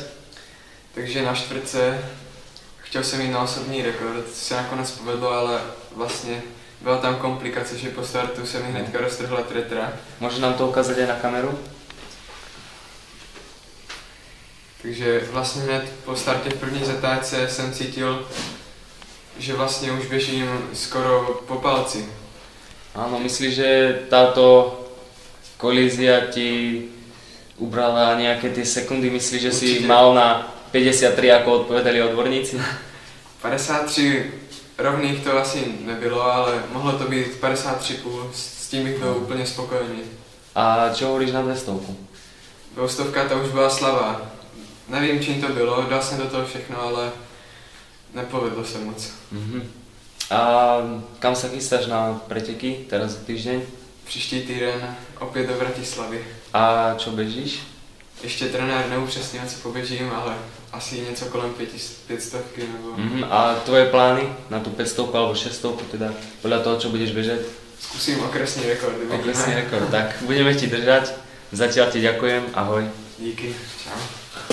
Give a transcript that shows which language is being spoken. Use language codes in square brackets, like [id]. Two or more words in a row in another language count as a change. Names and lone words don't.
[cs] Takže na čtvrtce chtěl jsem jít na osobní rekord, se nakonec povedlo, ale vlastně byla tam komplikace, že po startu se mi hnedka roztrhla tretra. [sk] Môžeš nám to ukázať aj na kameru? [cs] Takže vlastně hned po startě v první zatáčce jsem cítil, že vlastně už běžím skoro po palci. [sk] Áno, myslíš, že táto kolízia ti ubrala nejaké tie sekundy? Myslíš, že si Určite. mal na 53, ako odpovedali odborníci? [cs] 53 rovných to asi nebylo, ale mohlo to být 53,5, s tím bych byl úplně spokojený. [sk] A čo hovoríš na 200? [cs] 200 ta už byla slabá. Nevím, čím to bylo, dal jsem do toho všechno, ale nepovedlo se moc. [sk] A kam sa chystáš na preteky teraz za týždeň? [cs] Příští týden opět do Bratislavy. [sk] A čo bežíš? [cs] Ještě trenér neupřesnil, co poběžím, ale asi něco kolem 500 nebo... [sk] A tvoje plány na tú 500 alebo 600, teda podľa toho, čo budeš bežať? [cs] Zkusím okresní rekord. [sk] Okresný rekord, tak budeme ti držať. Zatiaľ ti ďakujem, ahoj. [cs] Díky, čau.